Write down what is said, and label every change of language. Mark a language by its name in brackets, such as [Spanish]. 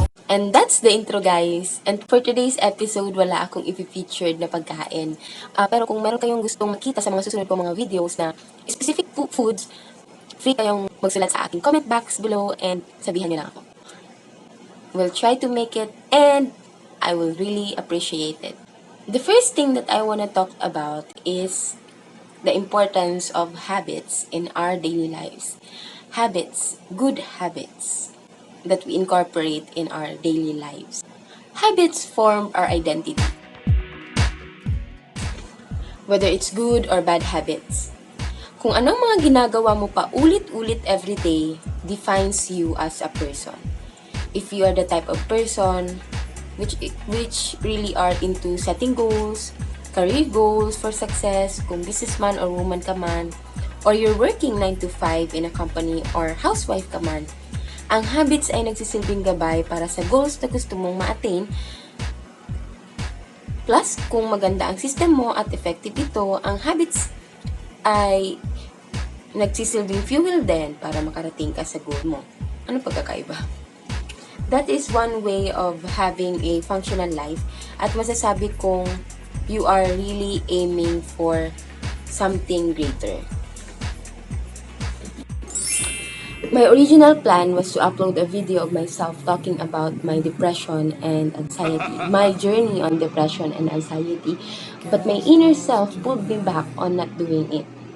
[English] And that's the intro, guys. And for today's episode, [Filipino] wala akong i-featured na pagkain. Pero kung meron kayong gustong makita sa mga susunod ko mga videos na specific foods, free kayong magsulat sa aking comment box below and sabihan nyo lang ako. [English] We'll try to make it and I will really appreciate it. The first thing that I want to talk about is the importance of habits in our daily lives. Habits, good habits that we incorporate in our daily lives. Habits form our identity, whether it's good or bad habits. [Filipino] Kung anong mga ginagawa mo pa ulit-ulit everyday defines you as a person. [English] If you are the type of person which really are into setting goals, career goals for success, [Filipino] kung businessman or woman ka man, [English] or you're working 9 to 5 in a company or housewife ka man, [Filipino] ang habits ay nagsisilbing gabay para sa goals na gusto mong ma-attain. Plus, kung maganda ang system mo at effective ito, ang habits ay nagsisilbing fuel din para makarating ka sa goal mo. Ano pagkakaiba? [English] That is one way of having a functional life [Filipino] at masasabi kong [English] you are really aiming for something greater. My original plan was to upload a video of myself talking about my depression and anxiety, my journey on depression and anxiety, but my inner self pulled me back on not doing it.